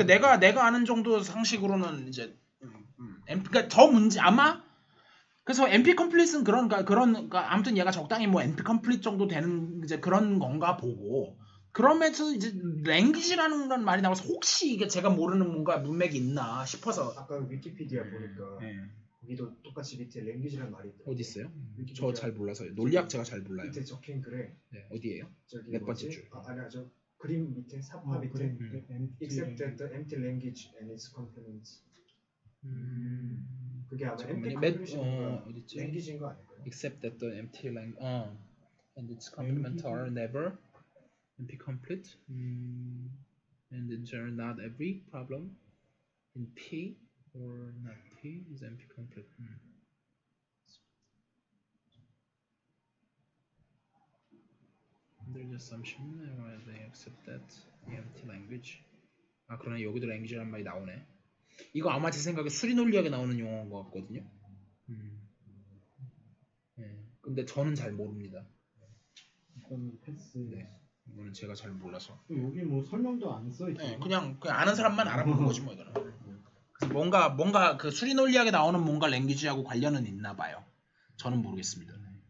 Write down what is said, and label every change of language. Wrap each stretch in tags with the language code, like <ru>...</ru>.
<ko>그러니까 내가 아는 정도 상식으로는 이제 그러니까 저 문제 아마 그래서 MP 컴플릿은 그러니까 아무튼 얘가 적당히 뭐 MP 컴플릿 정도 되는 이제 그런 건가 보고 그러면서 이제 랭귀지라는 건 말이 나와서 혹시 이게 제가 모르는 뭔가 문맥이 있나 싶어서 아까 위키피디아 보니까 네. 거기도 똑같이 밑에 랭귀지라는 말이 있더라고요. 어디 있어요? 위키피디아 저 잘 몰라서요. 논리학 제가 잘 몰라요. 밑에 적힌 글에 네, 어디예요? 저기 몇 번째 뭐지? 줄? 아니야 저 그림 밑에 삽화 밑에 그래.</ko> <en>except that the empty language and its complements.</en> <ko>그게 아마 empty 잠깐만요. complement인가 어딨지? 랭귀지인 거 아닐까요?</ko> <en>Except that the empty language and its complement are never MP complete and in general not every problem in P or not P is MP complete. Under the assumption they accept that the empty language.</en> <ko>아 그러네 여기도 language란 말이 나오네. 이거 아마 제 생각에 수리 논리학에 나오는 용어인 것 같거든요. 네. 근데 저는 잘 모릅니다. 이건 패스. 네. 이거는 제가 잘 몰라서. 여기 뭐 설명도 안 써 있어. 네, 그냥 아는 사람만 알아보는 거지 뭐 이거는. 그래서 뭔가 그 수리 논리학에 나오는 뭔가 랭귀지하고 관련은 있나 봐요. 저는 모르겠습니다. 네.</ko>